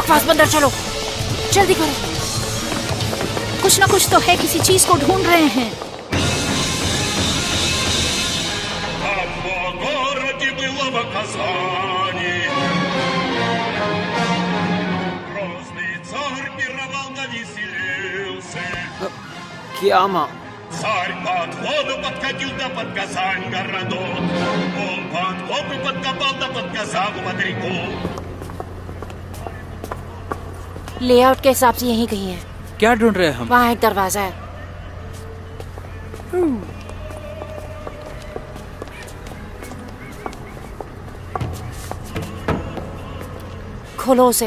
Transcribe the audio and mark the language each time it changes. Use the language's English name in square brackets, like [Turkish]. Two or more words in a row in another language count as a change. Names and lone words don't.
[Hindi] बकवास बंदर, चलो जल्दी करो। कुछ ना कुछ तो है, किसी चीज को ढूंढ रहे हैं। क्या माँ? [Russian] Царь под воду подкатил да под Казань городок. Он под воду подкопал да под Казань моряков. [Hindi] लेआउट के हिसाब से यहीं कहीं है। क्या ढूंढ रहे हैं हम? वहाँ एक दरवाजा है। खोलो उसे।